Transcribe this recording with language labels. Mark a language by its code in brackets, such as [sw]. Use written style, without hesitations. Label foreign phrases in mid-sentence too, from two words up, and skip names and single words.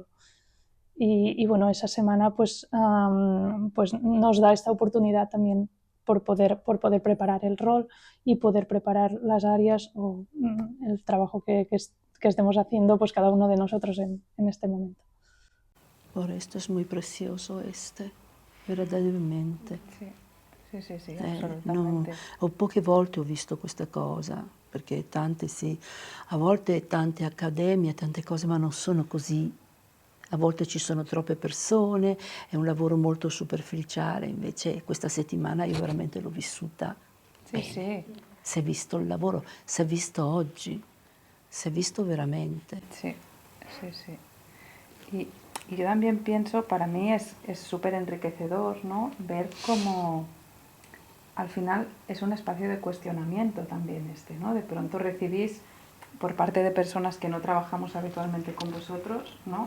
[es] Y bueno, esa semana pues nos da esta oportunidad también por poder preparar el rol y poder preparar las áreas o el trabajo que estemos haciendo pues cada uno de nosotros en este momento. Por esto es muy precioso verdaderamente. [it] Sì, assolutamente. Poche volte ho visto questa cosa, perché a volte tante accademie, tante cose, ma non sono così. A volte ci sono troppe persone, è un lavoro molto superficiale, invece questa settimana io veramente l'ho vissuta bene. Sì. Si è visto il lavoro, si è visto oggi, si è visto veramente. [es] Sí. Y yo también pienso, para mí es súper enriquecedor, ¿no? Ver cómo al final es un espacio de cuestionamiento también ¿no? De pronto recibís por parte de personas que no trabajamos habitualmente con vosotros, ¿no?